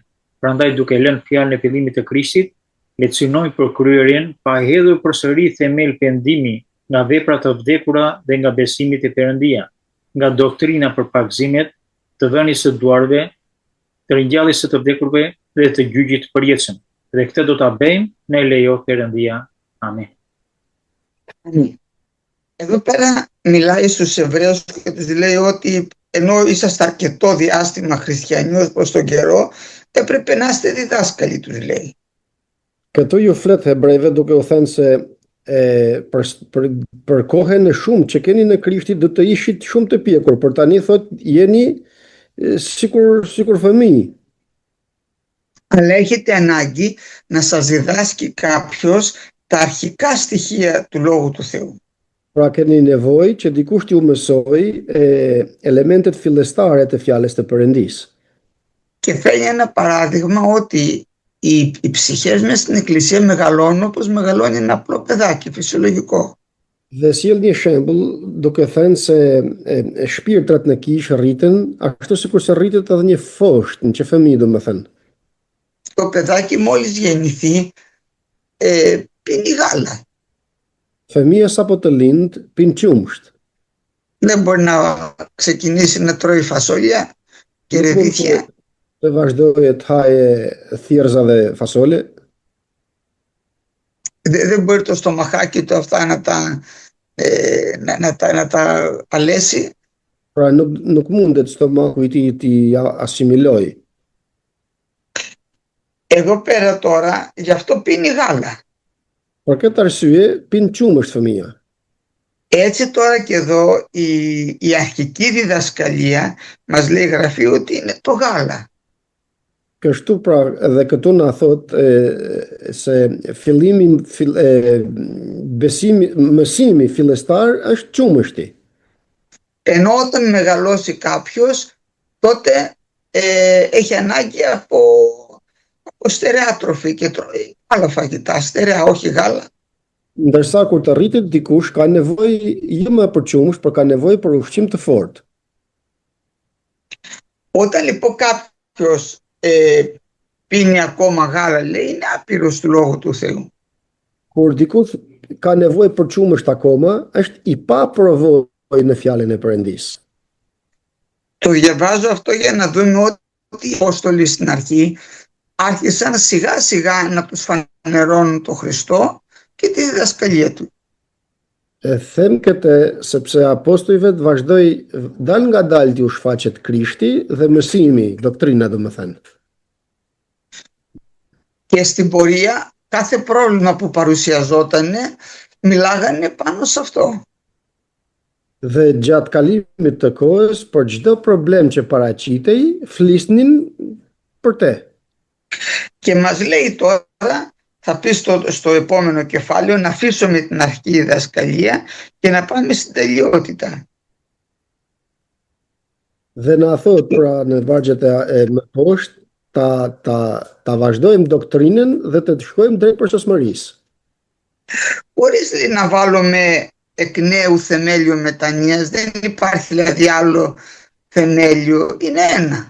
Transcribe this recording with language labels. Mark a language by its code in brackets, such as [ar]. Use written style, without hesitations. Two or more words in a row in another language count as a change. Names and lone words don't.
[sq] Prandaj duke lënë fjalën e fillimit të Krishtit, le të synojnë për kryerjen pa hedhur përsëri themel pendimi nga veprat të vdekura dhe nga besimi te Perëndia, nga doktrina për pagëzimet, të vënies së duarve, të ringjalljes së të vdekurve dhe të gjyqit të përjetshëm. Dhe këtë do ta bëjmë në lejo Perëndia. Amen. [el] Εδώ πέρα μιλάει στους Εβραίους και τους λέει ότι ενώ είσαστε αρκετό διάστημα χριστιανοί ως προς τον καιρό, έπρεπε να είστε διδάσκαλοι, τους λέει. [sq] Këtu ju flet hebrejve duke u thënë se për kohën e shumë që keni në Krishtin do të ishit shumë të pjekur, por tani thot jeni sikur fëmijë. [el] Αλλά έχετε ανάγκη να σας διδάσκει κάποιος τα αρχικά στοιχεία του Λόγου του Θεού. [sq] Pra keni nevojë që dikush t'ju mësoj elementet fillestare të fjalës të Perëndisë. [el] Και φέρνει ένα παράδειγμα ότι οι ψυχές μες στην εκκλησία μεγαλώνουν όπως μεγαλώνει ένα απλό παιδάκι, φυσιολογικό. [sq] Dhe sjell një shembull duke thënë se shpirtrat në kishë rriten ashtu sikur se rritet edhe një fosht, një fëmijë domethënë. [el] Το παιδάκι μόλις γεννηθεί πίνει γάλα. [sq] Fëmia sapo të lind pin qumsht. [el] Δεν μπορεί να ξεκινήσει να τρώει φασόλια και ρεβίθια. [sq] Të vazhdojë të haje thjerza dhe fasole. [el] Δεν μπορεί το στομαχάκι του αυτά να τα αλέσει. [sq] Pra nuk mundet stomaku i tij t'i asimilojë. [el] Εδώ πέρα τώρα γι' αυτό πίνει γάλα. [sq] Për këtë arsye pin qumësht fëmia. [el] Έτσι τώρα και εδώ η αρχική διδασκαλία μας λέει η Γραφή ότι είναι το γάλα. [sq] Kështu pra edhe këtu na thot se mësimi fillestar është qumështi. [el] Ενώ όταν μεγαλώσει κάποιος τότε έχει ανάγκη από στερεά τροφή και τρώει άλλα φαγητά, στερεά, όχι γάλα. [sq] Ndërsa kur të rritet dikush ka nevojë jo më për qumësht, por ka nevojë për ushqim të fortë. [el] Όταν λοιπόν κάποιος πίνει ακόμα γάλα, λέει, είναι άπειρος του Λόγου του Θεού. [sq] Kur dikush ka nevojë për qumësht akoma, është i paprovojë në fjalën e Perëndisë. [el] Το διαβάζω αυτό για να δούμε ότι οι Απόστολοι στην αρχή άρχισαν σιγά σιγά να τους φανερώνουν το Χριστό και τη διδασκαλία του. [sq] Them këtë sepse apostujve të vazhdoi dal nga dal t'u shfaqet Krishti dhe mësimi, doktrina domethënë. [el] Και στην πορεία κάθε πρόβλημα που παρουσιαζότανε μιλάγανε πάνω σε αυτό. [sq] Dhe gjatë kalimit të kohës, për çdo problem që paraqitej, flisnin për te. [el] Και μας λέει τώρα, θα πει στο επόμενο κεφάλαιο, να αφήσουμε την αρχική διδασκαλία και να πάμε στην τελειότητα. [sq] Dhe na thot pra në vargjet e më poshtë ta vazhdojmë doktrinën dhe të shkojmë drejt përshtatshmërisë. [el] Χωρίς να βάλουμε εκ νέου θεμέλιο μετανοίας, δεν υπάρχει δηλαδή άλλο θεμέλιο, είναι ένα.